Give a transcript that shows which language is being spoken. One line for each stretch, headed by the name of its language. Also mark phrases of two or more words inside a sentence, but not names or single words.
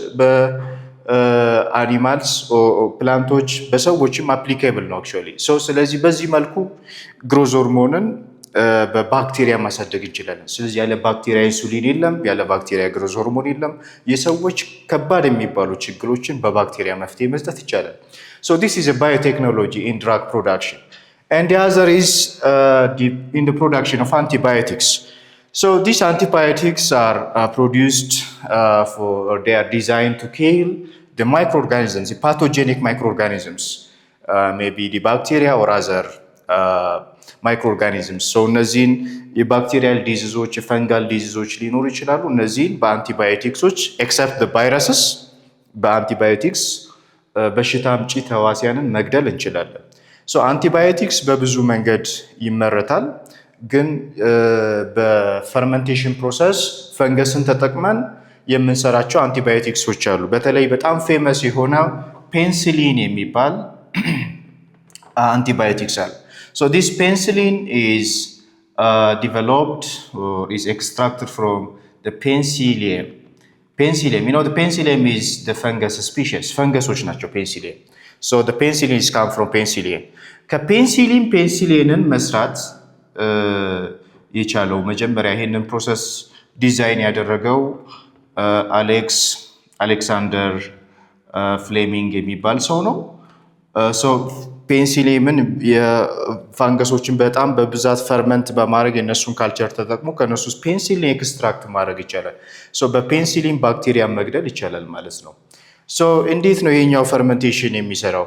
Amharic: በአኒማልስ ፕላንቶች፣ በሰዎችም አፕሊኬብል ነው አክቹዋሊ። ስለዚህ በዚህ መልኩ
English: growth hormone
Amharic: በባክቴሪያ ማሳደግ እንችላለን። ስለዚህ ያለ ባክቴሪያ ኢንሱሊን የለም፣ ያለ ባክቴሪያ
English: growth hormone
Amharic: የለም። የሰዎች ከባድ የሚባሉ ችግሮችን በባክቴሪያ መፍትሄ መስጠት ይቻላል።
English: this is a biotechnology in drug production. And the other is in the production of antibiotics. These antibiotics are produced they are designed to kill the microorganisms, the pathogenic microorganisms, maybe the bacteria or other
Amharic: ማይክሮኦርጋኒዝምስ እነዚህን የባክቴሪያል ዲዚዞች የፈንጋል ዲዚዞች ሊኖሩ ይችላሉ። እነዚህን በአንቲባዮቲክሶች
English: except viruses
Amharic: በአንቲባዮቲክስ በሽታ አምጪ ተዋሲያንን መግደል እንችላለን። አንቲባዮቲክስ በብዙ መንገድ ይመረታል። ግን በፈርመንቴሽን ፕሮሰስ ፈንገስን ተጠቅመን የምንሰራቸው አንቲባዮቲክሶች አሉ። በተለይ በጣም ፌመስ የሆነ ፔንሲሊን የሚባል አንቲባዮቲክስ አለ።
English: This penicillin is developed or is extracted from the penicillium. Penicillium, the penicillium is the fungus species.
Amharic: Fungusoች ናቸው penicillium.
English: The penicillin is come from penicillium.
Amharic: penicillin መስራት የቻለው መጀመሪያ ይሄንን
English: process design
Amharic: ያደረገው አሌክሳንደር ፍሌሚንግ የሚባል ሰው ነው። ፔንሲሊየምን የፋንገሶችን በጣም በብዛት ፈርመንት በማድረግ የነሱን ካልቸር ተጠቅሞ ከነሱ ውስጥ
English: penicillin extract
Amharic: ማድረግ ይቻላል። በፔንሲሊን ባክቴሪያ መግደል ይቻላል ማለት ነው። እንዴት ነው ይሄኛው ፈርመንቴሽን የሚሰራው?